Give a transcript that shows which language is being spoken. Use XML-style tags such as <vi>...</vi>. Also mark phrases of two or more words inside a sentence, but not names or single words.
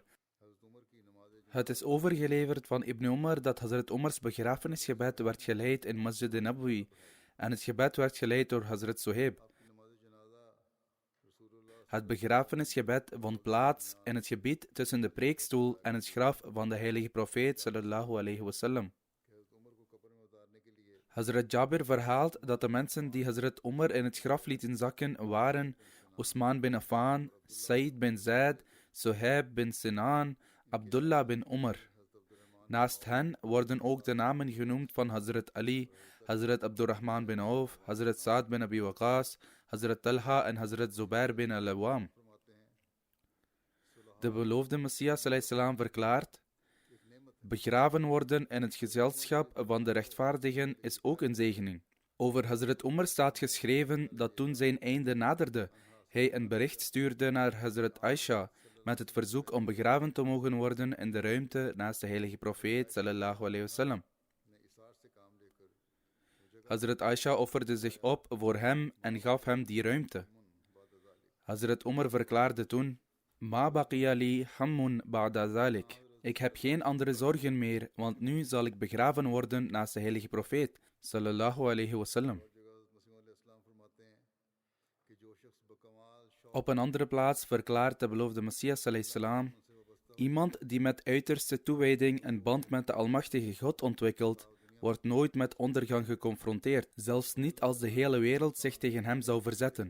<nl>Het is overgeleverd van Ibn Umar dat Hazrat Umars begrafenisgebed werd geleid in Masjid Nabawi en het gebed werd geleid door Hazrat Suhaib. Het begrafenisgebed vond plaats in het gebied tussen de preekstoel en het graf van de heilige profeet</nl> <ar>صلى الله عليه وسلم.</ar> <nl>Hazrat Jabir verhaalt dat de mensen die Hazrat Umar in het graf lieten zakken waren Usman bin Affan, Said bin Zaid, Suhaib bin Sinan, Abdullah bin Umar. Naast hen worden ook de namen genoemd van Hazrat Ali, Hazrat Abdurrahman bin Auf, Hazrat Saad bin Abi Waqas, Hazrat Talha en Hazrat Zubair bin al-Awwam. De beloofde Messias salam verklaart: begraven worden in het gezelschap van de rechtvaardigen is ook een zegening. Over Hazrat Umar staat geschreven dat toen zijn einde naderde, hij een bericht stuurde naar Hazrat Aisha met het verzoek om begraven te mogen worden in de ruimte naast de heilige profeet</nl> <ar>صلى الله عليه وسلم.</ar> <nl>Hazrat Aisha offerde zich op voor hem en gaf hem die ruimte. Hazrat Umar verklaarde toen:</nl> <ar>ما بقي لي هم بعد ذلك.</ar> <nl>Ik heb geen andere zorgen meer, want nu zal ik begraven worden naast de heilige profeet</nl> <ar>صلى الله عليه وسلم.</ar> <nl>Op een andere plaats verklaart de beloofde Messias salam: iemand die met uiterste toewijding een band met de Almachtige God ontwikkelt, wordt nooit met ondergang geconfronteerd, zelfs niet als de hele wereld zich tegen hem zou verzetten.</nl>